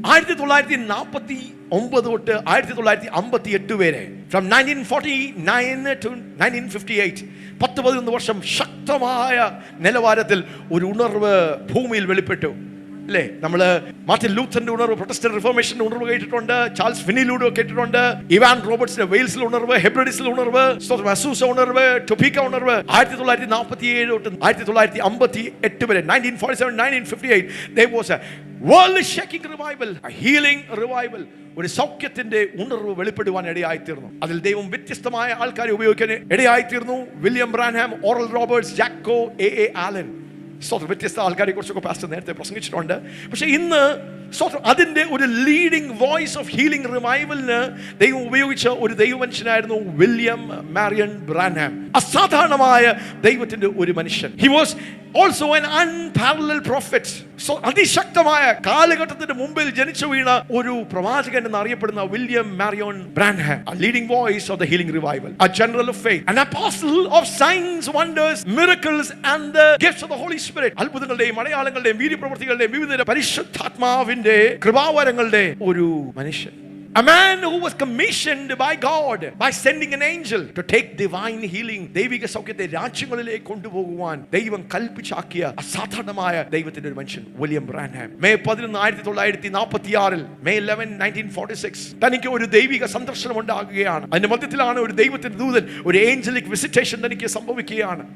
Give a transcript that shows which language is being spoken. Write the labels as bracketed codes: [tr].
[ml] 1949 തൊട്ട് 1958 വരെ, from 1949 to 1958, 10-11 വർഷം ശക്തമായ നിലവാരത്തിൽ ഒരു ഉണർവ് ഭൂമിയിൽ വെളിപ്പെട്ടു. അല്ലേ? നമ്മൾ മാർട്ടിൻ ലൂഥറിന്റെ ഉണർവ്, പ്രൊട്ടസ്റ്റന്റ് റിഫോർമേഷന്റെ ഉണർവ് കേട്ടിട്ടുണ്ട്, ചാൾസ് ഫിനിലൂടെ കേട്ടിട്ടുണ്ട്, ഇവാൻ റോബർട്ട്സിന്റെ വെയിൽസിൽ ഉണർവ്, ഹെബ്രഡിസിൽ ഉണർവ്, അസൂസ ഉണർവ്, ടൊപ്പീക്ക ഉണർവ്. 1947 തൊട്ട് 1958 വരെ, [en] 1947 1958, there was a world shaking revival, a healing revival. [ml] ഒരു സൗഖ്യത്തിന്റെ ഉണർവ് വെളിപ്പെടുവാൻ ഇടയായിത്തീർന്നു. അതിൽ ദൈവം വ്യത്യസ്തമായ ആൾക്കാരെ ഉപയോഗിക്കാൻ ഇടയായിത്തീർന്നു. William ബ്രാൻഹാം, oral Roberts, Chacko, A ആലൻ. വ്യത്യസ്ത ആൾക്കാരെ കുറിച്ചൊക്കെ പാസ്റ്റർ നേരത്തെ പ്രസംഗിച്ചിട്ടുണ്ട്. പക്ഷെ ഇന്ന് അതിന്റെ ഒരു ലീഡിംഗ് വോയിസ് ഓഫ് ഹീലിംഗ് റിവൈവലിന് ദൈവം ഉപയോഗിച്ച ഒരു ദൈവമനുഷ്യനായിരുന്നു വില്യം മാരിയൻ ബ്രാൻഹാം. അസാധാരണമായ ദൈവത്തിന്റെ ഒരു മനുഷ്യൻ. [en] He was also an unparalleled prophet. So [ml] അതിശക്തമായ കാലഘട്ടത്തിന്റെ മുമ്പിൽ ജനിച്ചു വീണ ഒരു പ്രവാചകൻ എന്നറിയപ്പെടുന്ന [en] William Marion Branham, a leading voice of the healing revival, a general of faith, an apostle of signs, wonders, miracles and the gifts of the Holy Spirit. [ml] അത്ഭുതങ്ങളുടെയും അടയാളങ്ങളുടെയും വീര്യപ്രവൃത്തികളുടെയും വിവിധ പരിശുദ്ധാത്മാവിന്റെ കൃപാവരങ്ങളുടെ ഒരു മനുഷ്യൻ. [en] A man who was commissioned by God by sending an angel to take divine healing. [ml] ദൈവിക സൗഖ്യത്തെ രാജ്യങ്ങളിലേക്ക് കൊണ്ടുപോകുവാൻ ദൈവം കൽപ്പിച്ചാക്കിയ അസാധാരണമായ ദൈവത്തിന്റെ ഒരു മനുഷ്യൻ വില്യം ബ്രാൻഹാം. മെയ് 11, 1946 മെയ് 11, 1946 തനിക്ക് ഒരു ദൈവിക സന്ദർശനം ഉണ്ടാകുകയാണ്. അതിന്റെ മധ്യത്തിലാണ് ഒരു ദൈവത്തിന്റെ ദൂതൻ, ഒരു ഏഞ്ചലിക് വിസിറ്റേഷൻ തനിക്ക് സംഭവിക്കുകയാണ്.